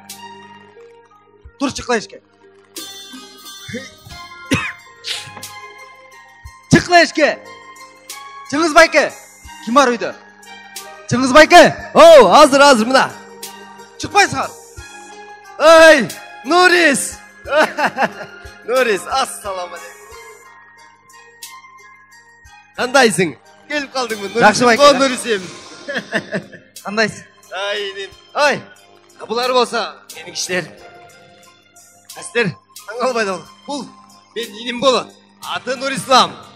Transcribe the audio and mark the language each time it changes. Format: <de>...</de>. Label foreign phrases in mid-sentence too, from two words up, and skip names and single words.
<ky>Тур чыкла эшикке. Чыкла эшикке. Чыңгыз байке. Ким бар үйдө? Чыңгыз байке. Оу, азыр мына. Чыкпайсыңар. Ey, Nuris.</ky> <ar>Nuris, السلام عليكم.</ar> <ky>Kandayсың? Келип калдыңбы, Nuris? Жакшы байке. О, Nurисим. Кандайсың? Айним. Ай, булар болса, менин кишилер. Кастер, таң албайды ол. Бул мен иним болот. Аты Нурислам.</ky>